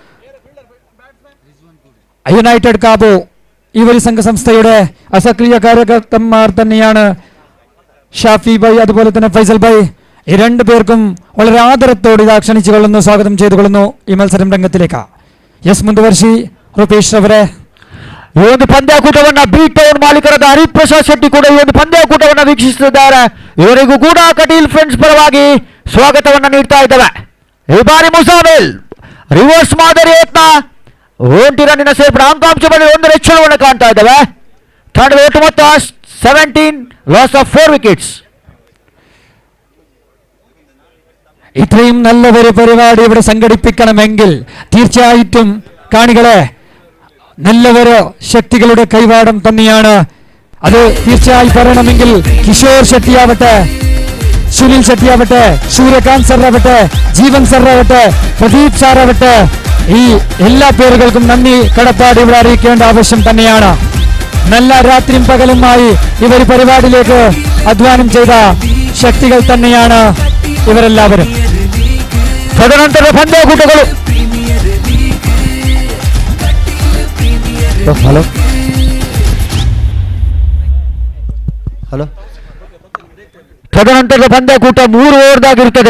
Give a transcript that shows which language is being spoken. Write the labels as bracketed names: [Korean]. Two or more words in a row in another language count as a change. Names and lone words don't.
[Malayalam] യുണൈറ്റഡ് കാബോ ഇവർ സംഘസംസ്ഥയുടെ അസക്രിയ കാര്യകർത്തന്മാർ തന്നെയാണ് ഷാഫി ബൈ അതുപോലെ തന്നെ ഫൈസൽ ബൈ. ഈ 2 പേർക്കും വളരെ ആദരത്തോടെ ഇതാ ക്ഷണിച്ചുകൊള്ളുന്നു, സ്വാഗതം ചെയ്തുകൊള്ളുന്നു ഈ മത്സരം രംഗത്തിലേക്ക്. [Kannada] യെസ് ಮುಂದುವರಿಸಿ ರೂಪೇಶ್ ಅವರೇ. ಈ ಒಂದು ಪಂದ್ಯಾಕೂಟವನ್ನ ಬೀಟೌನ್ ಮಾಲೀಕರಾದ ಹರಿಪ್ರಸಾದ್ ಶೆಟ್ಟಿ ಕೂಡ ಈ ಒಂದು ಪಂದ್ಯಾಕೂಟವನ್ನ ವೀಕ್ಷಿಸುತ್ತಿದ್ದಾರೆ. ಇವರಿಗೂ ಕೂಡ ಕಟೀಲ್ ಫ್ರೆಂಡ್ಸ್ ಪರವಾಗಿ ಸ್ವಾಗತವನ್ನ ನೀಡ್ತಾ ಇದ್ದೇವೆ. ಈ ಬಾರಿ ಮುಸಾಮಿಲ್ ರಿವರ್ಸ್ ಮಾದರಿ ಯತ್ನ, 1 ರನ್ನಿನ ಸೇರ್ಪಡೆ, ಅಂಕಾಂಶ ಬಳಿ 1 ಹೆಚ್ಚಳವನ್ನು ಕಾಣ್ತಾ ಇದ್ದೇವೆ. ತಂಡದ ಒಟ್ಟು ಮೊತ್ತ 17, [English] loss of 4 wickets. [Malayalam] ഇത്രയും നല്ലൊരു പരിപാടി ഇവിടെ സംഘടിപ്പിക്കണമെങ്കിൽ തീർച്ചയായിട്ടും കാണികളെ നല്ലൊരു ശക്തികളുടെ കൈവാടം തന്നെയാണ്. അത് തീർച്ചയായും പറയണമെങ്കിൽ കിഷോർ ഷെട്ടിയാവട്ടെ, സുനിൽ ഷെട്ടിയാവട്ടെ, സൂര്യകാന്ത് സാറാവട്ടെ, ജീവൻ സാറാവട്ടെ, പ്രദീപ് സാറാവട്ടെ, ഈ എല്ലാ പേരുകൾക്കും നന്ദി കടപ്പാട് ഇവിടെ അറിയിക്കേണ്ട ആവശ്യം തന്നെയാണ്. നല്ല രാത്രിയും പകലുമായി ഇവർ പരിപാടിയിലേക്ക് അധ്വാനം ചെയ്ത ശക്തികൾ തന്നെയാണ് ಇವರೆಲ್ಲವರು. [Kannada] ತದನಂತರ ಪಂದ್ಯಾಕೂಟಗಳು ತದನಂತರದ ಪಂದ್ಯಾಕೂಟ 3 ಓವರ್ದಾಗಿರುತ್ತದೆ.